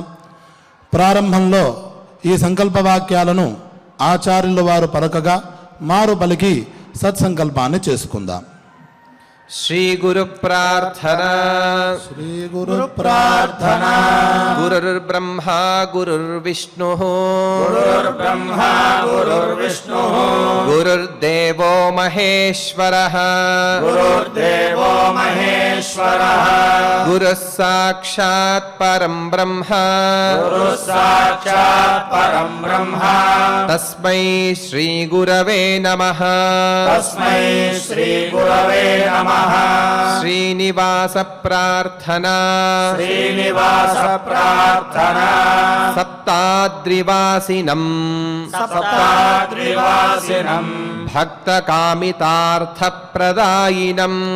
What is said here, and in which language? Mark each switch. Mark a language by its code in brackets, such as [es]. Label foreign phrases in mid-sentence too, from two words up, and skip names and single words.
[te] ప్రారంభంలో ఈ సంకల్పవాక్యాలను ఆచార్యుల వారు పలకగా మారు పలికి సత్సంకల్పాన్ని చేసుకుందాం. [sa] శ్రీ గురు ప్రార్థనా. శ్రీ గురు ప్రార్థనా. గురుర్బ్రహ్మ గురుర్విష్ణు గురుర్బ్రహ్మా గురుర్విష్ణుః గురుర్దేవో మహేశ్వరః గురుర్దేవో మహేశ్వరః గురుః సాక్షాత్ పరం బ్రహ్మ గురుః సాక్షాత్ పరం బ్రహ్మ తస్మై శ్రీ గురవే నమః. తస్మై శ్రీ గురవే నమః. శ్రీనివాస ప్రార్థనా. శ్రీనివాస ప్రార్థనా. సప్తాద్రివాసినం సప్తాద్రివాసినం భక్తకామితార్థప్రదాయినం